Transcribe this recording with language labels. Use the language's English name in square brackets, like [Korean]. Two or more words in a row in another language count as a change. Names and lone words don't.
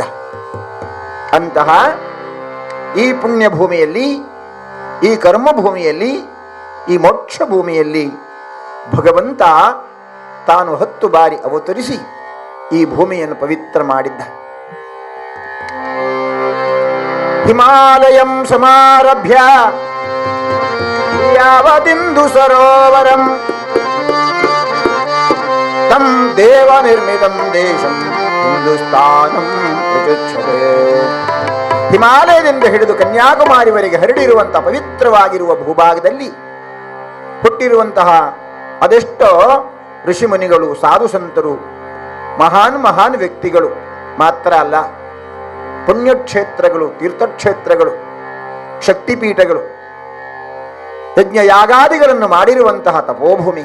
[Kannada] ಅಂತಹ ಈ ಪುಣ್ಯ ಭೂಮಿಯಲ್ಲಿ, ಈ ಕರ್ಮಭೂಮಿಯಲ್ಲಿ, ಈ ಮೋಕ್ಷ ಭೂಮಿಯಲ್ಲಿ ಭಗವಂತ ತಾನು 10 ಬಾರಿ ಅವತರಿಸಿ ಈ ಭೂಮಿಯನ್ನು ಪವಿತ್ರ ಮಾಡಿದ್ದ. [Sanskrit] ಹಿಮಾಲಯಂ ಸಮಾರಭ್ಯ ಯಾವದಿಂದು ಸರೋವರಂ ತಂ ದೇವ ನಿರ್ಮಿತಂ ದೇಶಂ ಹಿಂದೂಸ್ತಾನಂ ಪ್ರಚುಚ್ಛತೆ. [Kannada] ಹಿಮಾಲಯದಿಂದ ಹಿಡಿದು ಕನ್ಯಾಕುಮಾರಿವರೆಗೆ ಹರಡಿರುವಂತಹ ಪವಿತ್ರವಾಗಿರುವ ಭೂಭಾಗದಲ್ಲಿ ಹುಟ್ಟಿರುವಂತಹ ಅದೆಷ್ಟೋ ಋಷಿಮುನಿಗಳು, ಸಾಧು ಸಂತರು, ಮಹಾನ್ ವ್ಯಕ್ತಿಗಳು ಮಾತ್ರ ಅಲ್ಲ, ಪುಣ್ಯಕ್ಷೇತ್ರಗಳು, ತೀರ್ಥಕ್ಷೇತ್ರಗಳು, ಶಕ್ತಿಪೀಠಗಳು, ಯಜ್ಞ ಯಾಗಾದಿಗಳನ್ನು ಮಾಡಿರುವಂತಹ ತಪೋಭೂಮಿ.